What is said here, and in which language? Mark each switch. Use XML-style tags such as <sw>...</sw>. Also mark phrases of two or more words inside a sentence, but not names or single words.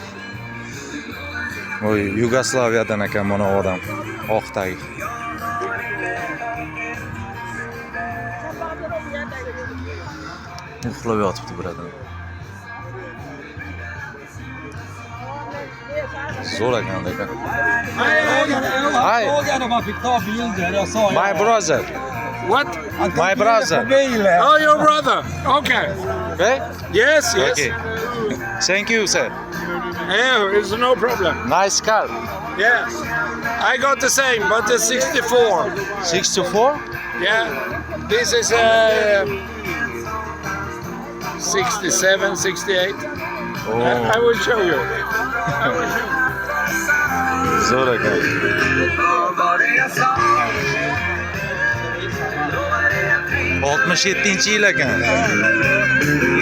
<uz>Voy, Yugoslaviyadan ekan mana bu odam. Oqdagi. Uxlab yotibdi birodar. Zo'r ekan lekin.</uz> <en>Hi. My brother. What? My brother. Oh, your brother. Okay. Okay? Yes, yes. Okay. Thank you, sir. Yeah, it's no problem. Nice car. Yes. I got the same, but the 64. 64? Yeah. This is 67, 68. Oh, I will show you.</en> <uz>zo'r ekan. Oltmish yettinchi yil ekan.</uz>